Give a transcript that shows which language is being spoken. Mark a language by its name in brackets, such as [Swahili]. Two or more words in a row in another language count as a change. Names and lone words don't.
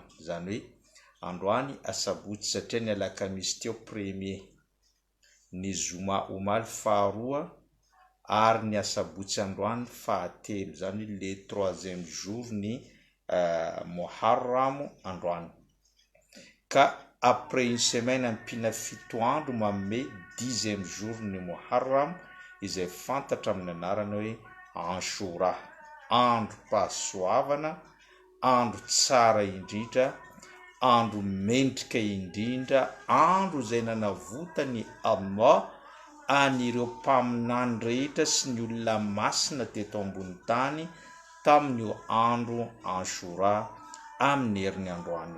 [Malagasy] Zany hoe androany asabotsy satria ny alakamisy teo premier, ny zoma omaly faharoa ary ny asabotsy androany fahatelo, zany [French] le 3e jour [Malagasy] ny Muharram androany. Ka [French] après une semaine [Malagasy] ampina fito andro manome [French] 10e jour [Malagasy] ny Muharram izay fantatra amin'ny anarana hoe Ashura, andro pahasoavana, andro tsara indrindra, andro mendrika indrindra, andro izay nanavota ny Allah anireo mpaminany rehetra sy ny olona masina teto ambony tany tamin'io andro Ashura amin'ny herin'ny androany.